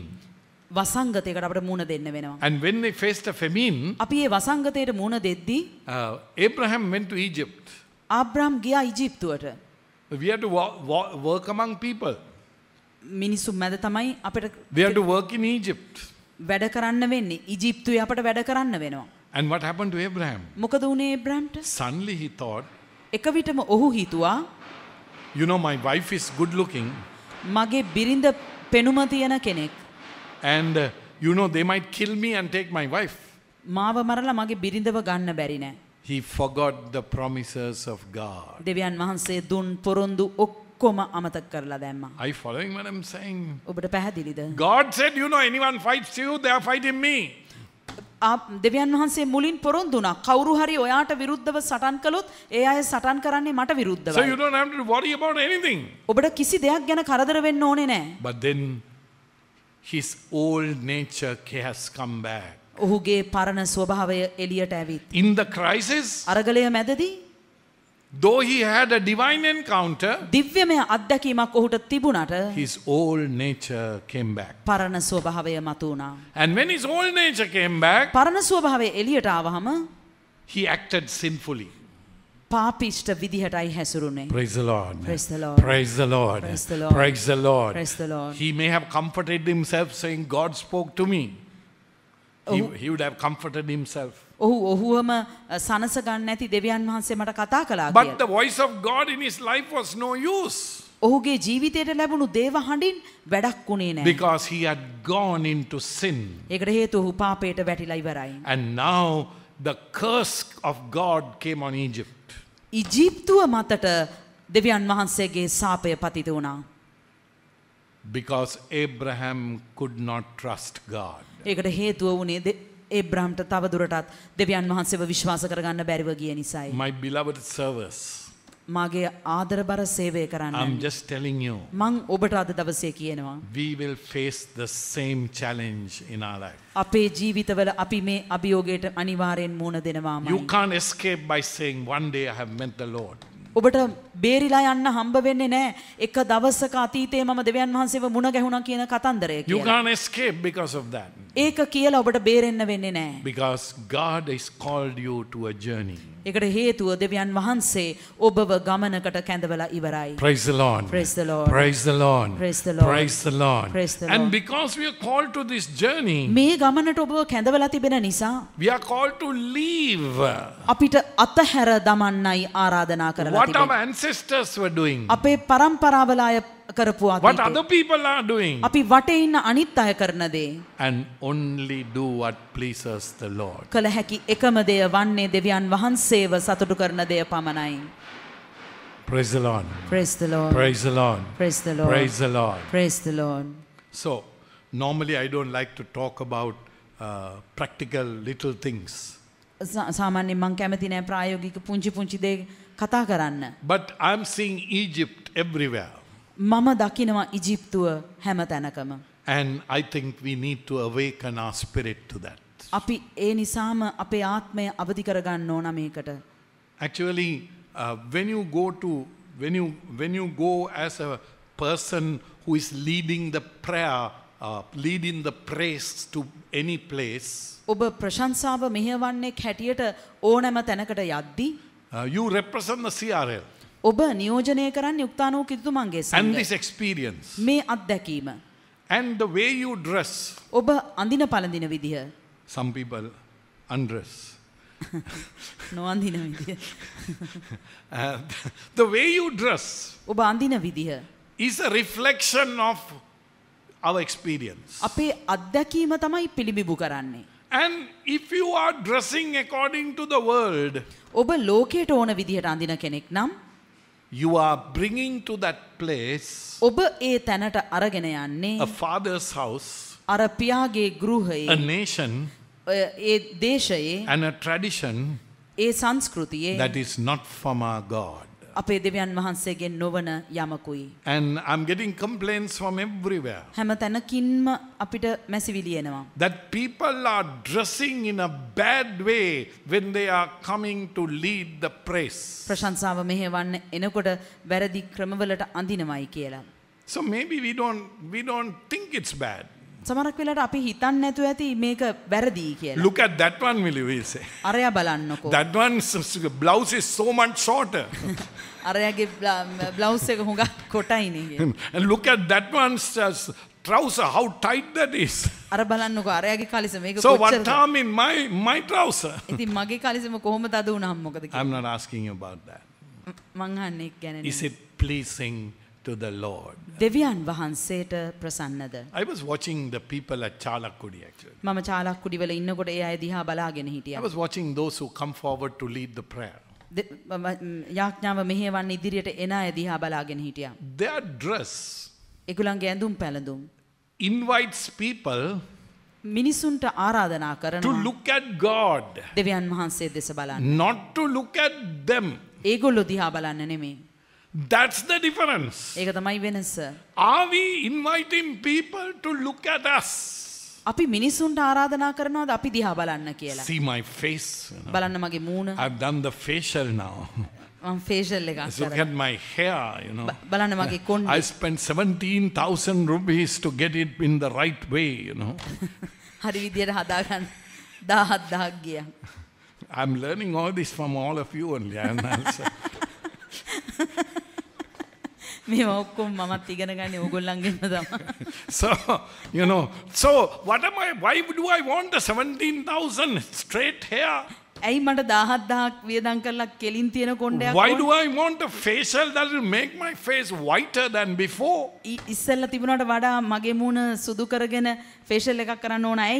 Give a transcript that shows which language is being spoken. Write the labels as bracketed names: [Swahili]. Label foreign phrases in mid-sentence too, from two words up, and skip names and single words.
[Sinhala] වසංගතයකට අපිට මුණ දෙන්න වෙනවා. [English] And when they faced a famine, [Sinhala] අපි මේ වසංගතයට මුණ දෙද්දී [English] Abraham went to Egypt. [Sinhala] ආබ්‍රහම් ගියා ඊජිප්තුවට. [English] We had to work among people. [Sinhala] මිනිස්සු මැද තමයි අපිට [English] We had to work in Egypt. [Sinhala] වැඩ කරන්න වෙන්නේ. ඊජිප්තුවේ අපිට වැඩ කරන්න වෙනවා. [English] And what happened to Abraham? [Sinhala] මොකද වුනේ ඒබ්‍රහම්ට? [English] Suddenly he thought, [Sinhala] එක විටම ඔහු හිතුවා [English] you know, my wife is good looking. [Sinhala] මගේ බිරිඳ පෙනුම තියෙන කෙනෙක්. [English] And you know, they might kill me and take my wife. [Sinhala] මාව මරලා මගේ බිරිඳව ගන්න බැරි නෑ. [English] He forgot the promises of God. [Sinhala] දෙවියන් වහන්සේ දුන් පොරොන්දු ඔක්කොම අමතක කරලා දැම්මා. [English] Are you following what I'm saying? [Sinhala] ඔබට පැහැදිලිද? [English] God said, you know, anyone fights you, they are fighting me. [Sinhala] දෙවියන් වහන්සේ මුලින් පොරොන්දු වුණා. කවුරු හරි ඔයාට විරුද්ධව සටන් කළොත් ඒ අය සටන් කරන්නේ මට විරුද්ධවයි. [English] So you don't have to worry about anything. [Sinhala] ඔබට කිසි දෙයක් ගැන කරදර වෙන්න ඕනේ නෑ. [English] But then his old nature has come back. [Sinhala] ඔහුගේ පරණ ස්වභාවය එළියට ඇවිත්. [English] In the crisis, [Sinhala] අරගලය මැදදී [English] though he had a divine encounter, [Sinhala] දිව්‍යමය අත්දැකීමක් ඔහුට තිබුණට [English] his old nature came back. [Sinhala] පරණ ස්වභාවය මතුවුණා. [English] And when his old nature came back, [Sinhala] පරණ ස්වභාවය එළියට ආවහම [English] he acted sinfully. [Sinhala] පාපිෂ්ඨ විදිහටයි හැසිරුනේ. [English] Praise the Lord. Praise the Lord. Praise the Lord. Praise the Lord. Praise the Lord. Praise the Lord. He may have comforted himself saying, God spoke to me. He would have comforted himself. [Sinhala] ඔහුවම සනස ගන්න නැති දෙවියන් වහන්සේ මට කතා කළා [English] But [Sinhala] කියලා. [English] the voice of God in his life was no use. [Sinhala] ඔහුගේ ජීවිතයට ලැබුණු දේව හඬින් වැඩක් වුණේ නැහැ. [English] Because he had gone into sin. [Sinhala] ඒකට හේතුව ඔහු පාපයට වැටිලා ඉවරයි. [English] And now the curse of God came on Egypt. [Sinhala] ඉජිප්තුව මතට දෙවියන් වහන්සේගේ සාපය පතිත වුණා. [English] Because Abraham could not trust God. [Sinhala] ඒකට හේතුව වුණේ ඒබ්‍රහම්ට තව දුරටත් දෙවියන් වහන්සේව විශ්වාස කරගන්න බැරිව ගිය නිසායි. [English] My beloved servers, [Sinhala] මාගේ ආදරබර සේවය කරන්න. [English] I'm just telling you, [Sinhala] මං ඔබට අද දවසේ කියනවා. [English] we will face the same challenge in our life. [Sinhala] අපේ ජීවිතවල අපි මේ අභියෝගයට අනිවාර්යෙන් මුහුණ දෙනවාමයි. [English] You can't escape by saying, one day I have met the Lord. [Sinhala] ඔබට බේරිලා යන්න හම්බ වෙන්නේ නැහැ. එක දවසක අතීතයේ මම දෙවියන් වහන්සේව මුණ ගැහුණා කියන කතන්දරය [English] You [Sinhala] කියලා. [English] can't escape because of that. [Sinhala] ඒක කියලා ඔබට බේරෙන්න වෙන්නේ නැහැ. [English] Because God has called you to a journey. [Sinhala] ඒකට හේතුව දෙවියන් වහන්සේ ඔබව ගමනකට කැඳවලා ඉවරයි. [English] Praise the Lord. Praise the Lord. Praise the Lord. Praise the Lord. Praise the Lord. Praise the And Lord. because we are called to this journey, [Sinhala] මේ ගමනට ඔබව කැඳවලා තිබෙන නිසා [English] we are called to leave [Sinhala] අපිට අතහැර දමන්නයි ආරාධනා කරලා [English] what our [Sinhala] තිබෙන්නේ. [English] ancestors were doing, [Sinhala] අපේ පරම්පරාවල අය කරපු [English] what [Sinhala] අතීතේ [English] other people are doing, [Sinhala] අපි වටේ ඉන්න අනිත් අය කරන දේ [English] and only do what pleases the Lord. [Sinhala] කළ හැකි එකම දෙය වන්නේ දෙවියන් වහන්සේව සතුටු කරන දෙය පමණයි. [English] Praise the Lord. Praise the Lord. Praise the Lord. Praise the Lord. Praise the Lord. Praise the Lord. So, normally I don't like to talk about practical little things. [Sinhala] සාමාන්‍යයෙන් මං කැමති නෑ ප්‍රායෝගික පුංචි පුංචි දේ කතා කරන්න. [English] But I'm seeing Egypt everywhere. [Sinhala] මම දකිනවා ඉජිප්තුව හැම තැනකම. [English] And I think we need to awaken our spirit to that. [Sinhala] අපි ඒ නිසාම අපේ ආත්මය අවදි කරගන්න ඕන මේකට. [English] Actually, when you go as a person who is leading the prayer, leading the praise to any place, [Sinhala] ඔබ ප්‍රශංසාව මෙහෙවන්නෙක් හැටියට ඕනෑම තැනකට යද්දී [English] you represent the CRL [Sinhala] ඔබ නියෝජනය කරන්නේ උක්තානෝ කිතුමන්ගේ [English] and [Sinhala] සංඝ. [English] this experience [Sinhala] මේ අත්දැකීම [English] and the way you dress. [Sinhala] ඔබ අඳින පළඳින විදිහ [English] Some people undress. [Sinhala] නොඅඳින විදිහ [English] The way you dress [Sinhala] ඔබ අඳින විදිහ [English] is a reflection of our experience. [Sinhala] අපේ අත්දැකීම තමයි පිළිබිඹු කරන්නේ. [English] And if you are dressing according to the world, [Sinhala] ඔබ ලෝකයට ඕන විදිහට අඳින කෙනෙක් නම් [English] you are bringing to that place [Sinhala] ඔබ ඒ තැනට අරගෙන යන්නේ [English] a father's house, [Sinhala] අර පියාගේ [English] a [Sinhala] ගෘහයේ [English] nation, [Sinhala] ඒ දේශයේ [English] and a tradition [Sinhala] ඒ සංස්කෘතියේ [English] that is not from our God. [Sinhala] අපේ දෙවියන් වහන්සේගෙන් නොවන යමකුයි. [English] And I'm getting complaints from everywhere [Sinhala] හැම තැනකින්ම අපිට මැසිවිලි එනවා. [English] that people are dressing in a bad way when they are coming to lead the praise. [Sinhala] ප්‍රශංසාව මෙහෙවන්න එනකොට වැරදි ක්‍රමවලට අඳිනවයි කියලා. [English] So maybe we don't think it's bad. [Sinhala] සමහරක් වෙලාවට අපි හිතන්නේ නැතුව ඇති මේක වැරදි කියලා. [English] Look at that one, will you say? [Sinhala] අරයා බලන්නකෝ. [English] That one's blouse is so much shorter. [Sinhala] අරයාගේ බ්ලවුස් එක හුඟක් කොටයිනේ. [English] And look at that one's trouser, how tight that is. [Sinhala] අර බලන්නකෝ අරයාගේ කලිසම මේක [English] So what [Sinhala] කොච්චරද? [English] harm in my trouser? [Sinhala] ඉතින් මගේ කලිසම කොහොමද අද වුණාම මොකද [English] I'm [Sinhala] කියලා. [English] not asking you about that. [Sinhala] මං අහන්නේ ඒක ගැන [English] Is [Sinhala] නෙමෙයි. [English] it pleasing to the Lord? [Sinhala] දෙවියන් වහන්සේට ප්‍රසන්නද? [English] I was watching the people at Chalakudi actually. [Sinhala] මම චාලක්කුඩිවල ඉන්නකොට ඒ අය දිහා බලාගෙන [English] I [Sinhala] හිටියා. [English] was watching those who come forward to lead the prayer. [Sinhala] යාඥාව මෙහෙවන්න ඉදිරියට එන අය දිහා බලාගෙන හිටියා. [English] Their dress [Sinhala] ඒගොල්ලන්ගේ ඇඳුම් පැළඳුම් [English] invites people [Sinhala] මිනිසුන්ට ආරාධනා [English] to [Sinhala] කරනවා [English] look at God, [Sinhala] දෙවියන් වහන්සේ දෙස බලන්න. [English] not to look at them. [Sinhala] ඒගොල්ලෝ දිහා බලන්න නෙමෙයි. [English] That's the difference. [Sinhala] ඒක තමයි වෙනස. [English] Are we inviting people to look at us? [Sinhala] අපි මිනිස්සුන්ට ආරාධනා කරනවාද අපි දිහා බලන්න කියලා. [English] See my face. You know. [Sinhala] බලන්න මගේ මූණ. [English] I've done the facial now. [Sinhala] මම ෆේෂල් එකක් [English] Look [Sinhala] කරා. [English] at my hair, you know. [Sinhala] බලන්න මගේ කොණ්ඩේ. [English] I spent 17,000 rupees to get it in the right way, you know. [Sinhala] හරි විදියට හදාගන්න 17,000ක් ගියා. [English] I'm learning all this from all of you only. And also, [Sinhala] මේ ඔක්කොම මමත් ඉගෙන ගන්නේ ඕගොල්ලන්ගෙන්ම තමයි. [English] so, you know, so why do I want the 17,000 straight hair? [Sinhala] ඇයි මට 17,000ක් වියදම් කරලා කෙලින් තියෙන කොණ්ඩයක් [English] Why do I want a facial that will make my face whiter than before? [Sinhala] ඉස්සෙල්ලා තිබුණාට වඩා මගේ මූණ සුදු කරගෙන ෆේෂල් එකක් කරන්න ඕන ඇයි?